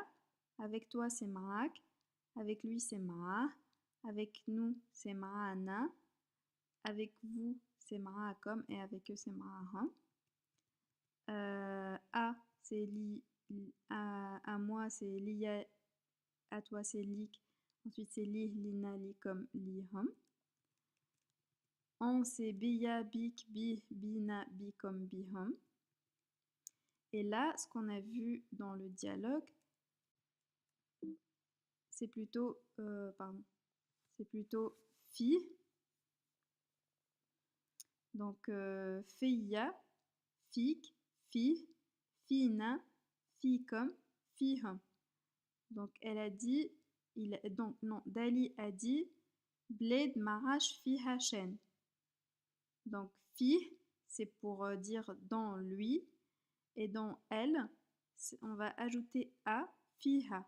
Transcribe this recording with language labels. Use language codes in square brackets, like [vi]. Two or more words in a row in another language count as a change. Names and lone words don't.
[fr] Avec toi, c'est ma'ak. Avec lui, c'est ma'a. Avec nous, c'est ma'ana. Avec vous, c'est ma'akom. Et avec eux, c'est ma'ahum. À, c'est li. À moi, c'est liya. À toi, c'est lik. Ensuite, c'est [ar] li, lina, likom, lihum. [fr] On, c'est biya, [ar] bik, bi, bina, bikom, bihum. [fr] Et là, ce qu'on a vu dans le dialogue, c'est plutôt, c'est plutôt fi. Donc, fiya, [ar] fik, fi, fina, fikom, fihum. [fr] Donc, elle a dit, Dali a dit, [ar] bled marash fi hachen. [fr] Donc, fi, c'est pour dire dans lui, et dans elle, on va ajouter a, fiha.